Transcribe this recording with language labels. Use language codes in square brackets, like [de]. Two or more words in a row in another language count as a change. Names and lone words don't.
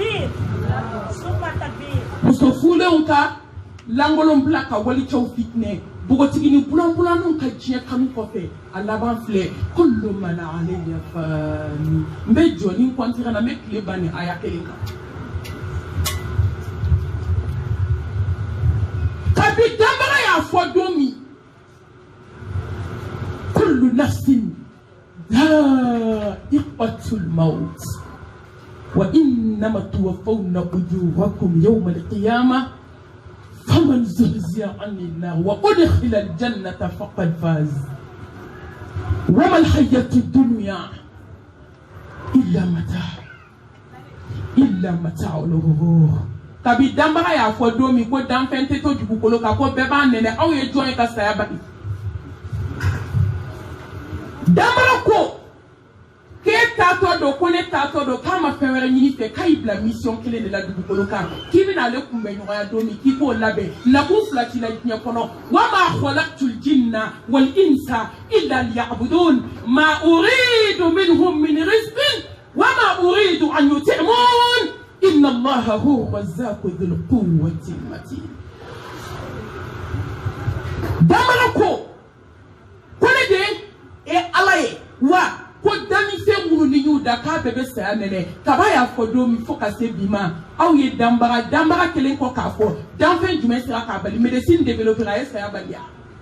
[bm] muso furulenw ka langolon bila ka walicɛw fitinɛ Bogotini bulan bulan ka jiɲɛ kanu kɔfɛ a laban filɛ [ar] كل من عليها فان [bm] n bɛ jɔ ni kɔntigɛ na n bɛ tile ban ni aya kelen kan kabi danbaga y'a fɔ don min [ar] كل نفس ذائقة الموت وإنما توفون أجوركم يوم القيامة فمن زهزه عن النار وأدخل الجنة فقد فاز وما الحياة الدنيا إلا متاع الغرور [bm] kabi danbaga y'a fɔ don min ko danfɛn tɛ to dugukolo kan ko bɛɛ b'a nɛnɛ aw ye jɔn ye ka saya bali danbaga ko k'e taatɔ don ko ne taatɔ don k'a ma fɛn wɛrɛ ɲini fɛ k'a y'i bila mission kelen de la dugukolo kan k'i bɛna ale kunbɛn ɲɔgɔnya don min k'i k'o labɛn nakun fila t'i la diɲɛ kɔnɔ [ar] وما خلقت الجن والإنس إلا ليعبدون ما أريد منهم من رزق وما أريد أن يطعمون إن الله هو الرزاق ذو القوة المتين [bm] damara ko ne de e ala ye wa ko danmisɛn minnu ni y'u da k'a bɛɛ bɛ saya nɛnɛ kaba y'a fɔ don min fo ka se bi ma aw ye danbaga kelen kɔ k'a fɔ danfɛn jumɛn sera k'a bali [fr] médecine développée [bm] a ye saya bali ya